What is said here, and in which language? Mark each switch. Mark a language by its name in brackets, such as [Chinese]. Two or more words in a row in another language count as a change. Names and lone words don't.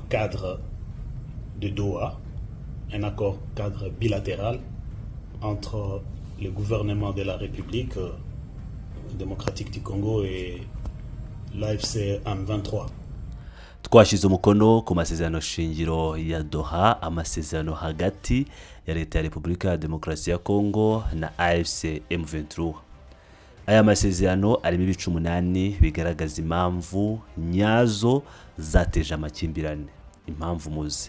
[French] cadre de Doha, un accord cadre bilatéral entre le gouvernement de la République démocratique du Congo et l'AFC M23. [Kinyarwanda] Twashyize umukono ku masezerano shingiro ya Doha, amasezerano hagati ya leta ya Repubulika ya Demokarasi ya Kongo na AFC M23. Aya masezerano arimo ibice 8 bigaragaza impamvu nyazo zateje amakimbirane, impamvu muzi.